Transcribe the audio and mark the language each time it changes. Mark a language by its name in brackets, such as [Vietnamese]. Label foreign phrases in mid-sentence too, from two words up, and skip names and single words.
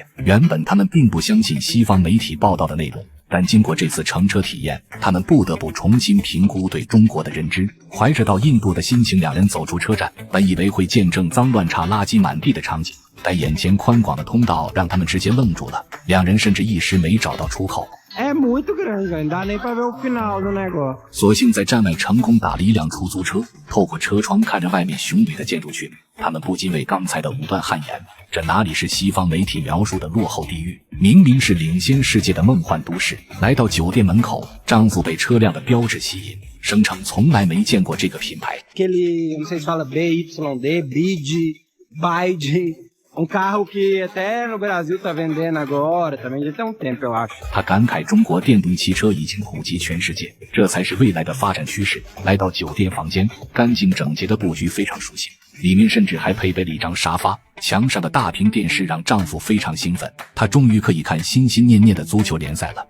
[Chinese] 原本他们并不相信西方媒体报道的内容，但经过这次乘车体验，他们不得不重新评估对中国的认知。怀着到印度的心情，两人走出车站，本以为会见证脏乱差、垃圾满地的场景，但眼前宽广的通道让他们直接愣住了，两人甚至一时没找到出口。 [Portuguese] É muito grande, velho. Não dá nem pra ver o final do negócio. [Chinese] 索性在站外成功打了一辆出租车，透过车窗看着外面雄伟的建筑群，他们不禁为刚才的武断汗颜。这哪里是西方媒体描述的落后地狱，明明是领先世界的梦幻都市。来到酒店门口，丈夫被车辆的标志吸引，声称从来没见过这个品牌。 [Portuguese] Aquele, não sei se fala BYD, BYD.Um carro que até no Brasil tá vendendo agora, também já tem um tempo, eu acho. [Chinese] 他感慨中国电动汽车已经普及全世界，这才是未来的发展趋势。来到酒店房间，干净整洁的布局非常熟悉，里面甚至还配备了一张沙发，墙上的大屏电视让丈夫非常兴奋，他终于可以看心心念念的足球联赛了。